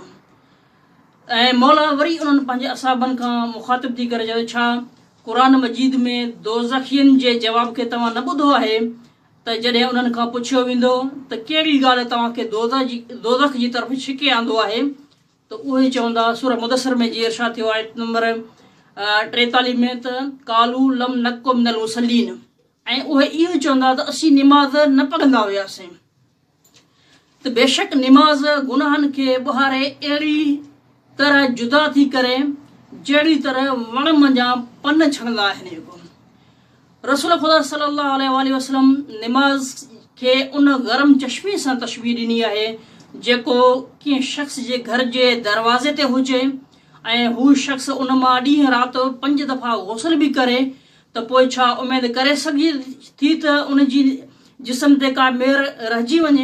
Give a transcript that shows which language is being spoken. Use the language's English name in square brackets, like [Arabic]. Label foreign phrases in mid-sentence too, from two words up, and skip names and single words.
[Sindhi] ऐं मौला वरी उन्हनि पंहिंजे असहाबनि खां मुखातिब थी करे चयो, छा क़ुरान मजीद में दोज़खियनि जे जवाब खे तव्हां न ॿुधो आहे त जॾहिं उन्हनि खां पुछियो वेंदो त कहिड़ी ॻाल्हि तव्हांखे दोज़ख जी तरफ़ छिके आंदो आहे, त उहे चवंदा, सूरह मुदस्सिर में जीअं इरशाद थियो आयत नंबर 43 में त [Arabic] قالوا لم نك من المصلين, [Sindhi] ऐं उहे इहो चवंदा त असीं निमाज़ न पढ़ंदा हुआसीं। त बेशक निमाज़ गुनाहनि खे ॿुहारे अहिड़ी तरह जुदा थी करे जहिड़ी तरह वण मंझां पन छणंदा आहिनि। रसूल ख़ुदा [Arabic] صلى الله عليه وسلم [Sindhi] निमाज़ खे उन गरम चश्मे सां तशबीह ॾिनी आहे जेको कंहिं शख़्स जे घर जे दरवाज़े ते हुजे ऐं हू शख़्स उन मां ॾींहुं राति 5 दफ़ा गुस्ल बि करे त पोइ छा उमेद करे सघे थी त उन जी जिस्म ते का मेर रहिजी वञे।